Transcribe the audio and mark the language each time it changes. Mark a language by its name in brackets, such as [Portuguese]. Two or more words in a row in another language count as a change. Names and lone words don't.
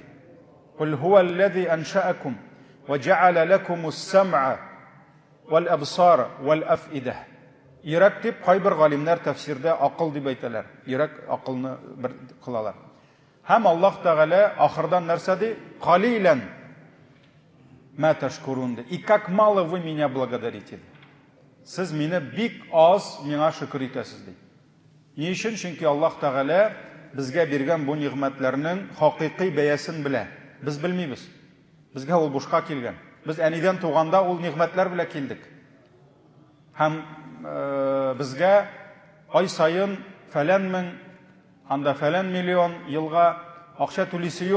[Arabic] قُلْ هُوَ الَّذِي أَنشَأَكُمْ وَجَعَلَ لَكُمُ السَّمْعَ وَالْأَبْصَارَ وَالْأَفْئِدَةَ. [Tatar] Йөрәк дип кайбер галимнәр тәфсирдә акыл дип әйтәләр. Йөрәк акылны бер кылалар. Һәм Аллаһ Тәгалә ахырдан нәрсә ди? [Arabic] قَلِيلًا مَا تَشْكُرُونَ ди. [Russian] И как мало вы меня благодарите. [Tatar] Сез мине бик аз миңа шөкер итәсез ди. Ни өчен? Чөнки Аллаһ Тәгалә безгә биргән бу нигъмәтләрнең хакыйкый бәясен белә. Без белмибез. Безгә ул бушка килгән. Без әнидән туганда ул нигъмәтләр белән килдек. Һәм безгә ай сайын фәлән мең, анда фәлән миллион елга акча түлисе юк.